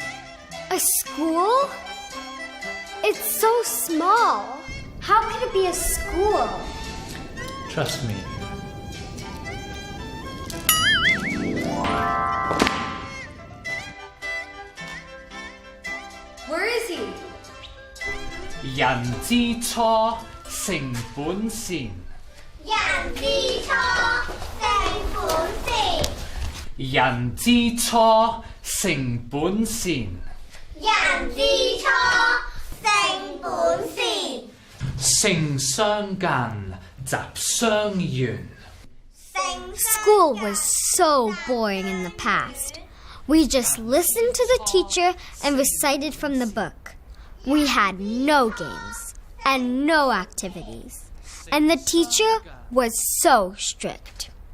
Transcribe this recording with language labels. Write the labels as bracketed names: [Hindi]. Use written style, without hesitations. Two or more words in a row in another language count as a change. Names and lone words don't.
[English] A school? It's so small. How could it be a school? Trust me. Where is he? [Chinese] 人之初，性本善。人之初，性本善。人之初，性本善。人之初，性本善。性相近，習相遠。 [English] School was so boring in the past. We just listened to the teacher and recited from the book. We had no games and no activities. And the teacher was so strict.